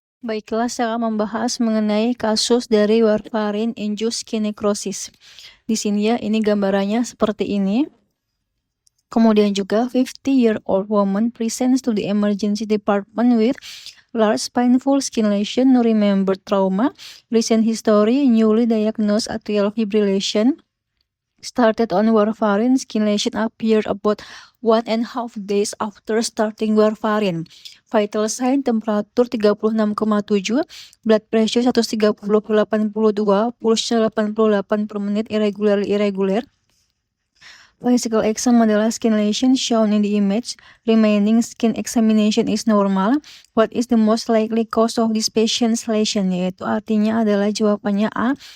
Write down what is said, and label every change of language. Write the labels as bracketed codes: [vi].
[id] Baiklah, saya akan membahas mengenai kasus dari warfarin-induced skin necrosis. Di sini ya, ini gambarannya seperti ini. Kemudian juga [en] 50-year-old woman presents to the emergency department with large painful skin lesion, no remembered trauma, recent history, newly diagnosed atrial fibrillation, started on warfarin, skin lesion appeared about 1.5 days after starting warfarin. Vital sign temperatur 36,7, blood pressure 130/82, pulse 88 [id] per menit, [en] irregular. Physical exam [id] adalah [en] skin lesion shown in the image. Remaining skin examination is normal. What is the most likely cause of this patient's lesion? [id] Yaitu artinya adalah jawabannya A.